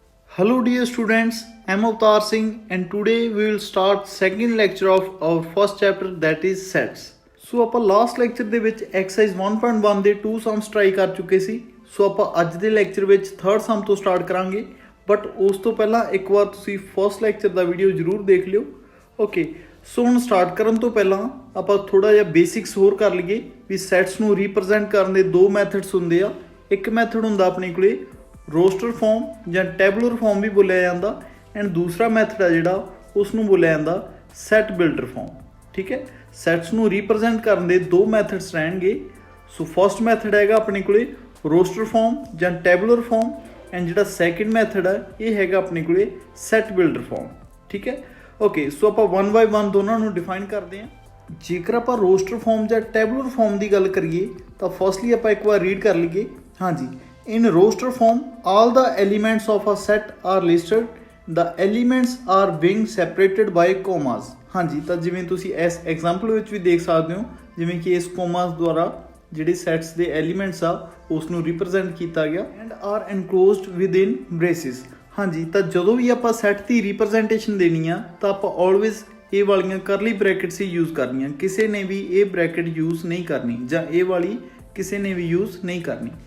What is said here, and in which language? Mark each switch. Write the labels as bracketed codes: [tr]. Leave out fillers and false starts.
[en] Hello dear students, I am Avtar Singh and today we will start second lecture of our first chapter that is sets. [pa] ਸੋ ਆਪਾਂ last lecture ਦੇ ਵਿੱਚ exercise 1.1 ਦੇ 2 sums try ਕਰ ਚੁੱਕੇ ਸੀ। ਸੋ ਆਪਾਂ ਅੱਜ ਦੇ ਲੈਕਚਰ ਵਿੱਚ ਥਰਡ ਸਮ ਤੋਂ ਸਟਾਰਟ ਕਰਾਂਗੇ, ਬਟ ਉਸ ਤੋਂ ਪਹਿਲਾਂ ਇੱਕ ਵਾਰ ਤੁਸੀਂ ਫਸਟ ਲੈਕਚਰ ਦਾ ਵੀਡੀਓ ਜ਼ਰੂਰ ਦੇਖ ਲਿਓ। ਓਕੇ, ਸੋ ਹੁਣ ਸਟਾਰਟ ਕਰਨ ਤੋਂ ਪਹਿਲਾਂ ਆਪਾਂ ਥੋੜਾ ਜਿਹਾ ਬੇਸਿਕਸ ਹੋਰ ਕਰ ਲਈਏ ਵੀ ਸੈਟਸ ਨੂੰ ਰਿਪਰੈਜ਼ੈਂਟ ਕਰਨ ਦੇ ਦੋ ਮੈਥਡਸ ਹੁੰਦੇ ਆ। ਇੱਕ ਮੈਥਡ ਹੁੰਦਾ ਆਪਣੇ ਕੋਲੇ ਰੋਸਟਰ ਫਾਰਮ ਜਾਂ ਟੈਬੂਲਰ ਫਾਰਮ ਵੀ ਬੋਲਿਆ ਜਾਂਦਾ, ਐਂਡ ਦੂਸਰਾ ਮੈਥਡ ਆ ਜਿਹੜਾ ਉਸ ਨੂੰ ਬੋਲਿਆ ਜਾਂਦਾ ਸੈਟ ਬਿਲਡਰ ਫਾਰਮ। ਠੀਕ ਹੈ, ਸੈਟਸ ਨੂੰ ਰਿਪਰੈਜ਼ੈਂਟ ਕਰਨ ਦੇ ਦੋ ਮੈਥਡਸ ਰਹਿਣਗੇ। ਸੋ ਫਸਟ ਮੈਥਡ ਹੈਗਾ ਆਪਣੇ ਕੋਲੇ ਰੋਸਟਰ ਫਾਰਮ ਜਾਂ ਟੈਬੂਲਰ ਫਾਰਮ, ਐਂਡ ਜਿਹੜਾ ਸੈਕਿੰਡ ਮੈਥਡ ਹੈ ਇਹ ਹੈਗਾ ਆਪਣੇ ਕੋਲੇ ਸੈਟ ਬਿਲਡਰ ਫਾਰਮ। ਠੀਕ ਹੈ, ਓਕੇ, ਸੋ ਆਪਾਂ 1 ਬਾਈ 1 ਦੋਨਾਂ ਨੂੰ ਡਿਫਾਈਨ ਕਰਦੇ ਹਾਂ। ਜੇਕਰ ਆਪਾਂ ਰੋਸਟਰ ਫਾਰਮ ਜਾਂ ਟੈਬੂਲਰ ਫਾਰਮ ਦੀ ਗੱਲ ਕਰੀਏ ਤਾਂ ਫਸਟਲੀ ਆਪਾਂ ਇੱਕ ਵਾਰ ਰੀਡ ਕਰ ਲਈਏ। [en] ਹਾਂਜੀ, in roster form all the elements of a set are listed, the elements are being separated by commas। [pa] ਹਾਂਜੀ, ਤਾਂ ਜਿਵੇਂ ਤੁਸੀਂ ਇਸ ਐਗਜ਼ਾਮਪਲ ਵਿੱਚ ਵੀ ਦੇਖ ਸਕਦੇ ਹੋ, ਜਿਵੇਂ ਕਿ ਇਸ ਕੋਮਾਸ ਦੁਆਰਾ ਜਿਹੜੇ ਸੈਟਸ ਦੇ ਐਲੀਮੈਂਟਸ ਆ ਉਸ ਨੂੰ ਰਿਪਰੈਜ਼ੈਂਟ ਕੀਤਾ ਗਿਆ [en] And are enclosed within braces. [pa] ਹਾਂਜੀ, ਤਾਂ ਜਦੋਂ ਵੀ ਆਪਾਂ ਸੈਟ ਦੀ ਰਿਪਰੈਜ਼ੈਂਟੇਸ਼ਨ ਦੇਣੀ ਆ ਤਾਂ ਆਪਾਂ ਆਲਵੇਜ਼ ਇਹ ਵਾਲੀਆਂ ਕਰਲੀ ਬ੍ਰੈਕਟਸ ਹੀ ਯੂਜ਼ ਕਰਨੀਆਂ, ਕਿਸੇ ਨੇ ਵੀ ਇਹ ਬ੍ਰੈਕਟ ਯੂਜ਼ ਨਹੀਂ ਕਰਨੀ ਜਾਂ ਇਹ ਵਾਲੀ ਕਿਸੇ ਨੇ ਵੀ ਯੂਜ਼ ਨਹੀਂ ਕਰਨੀ।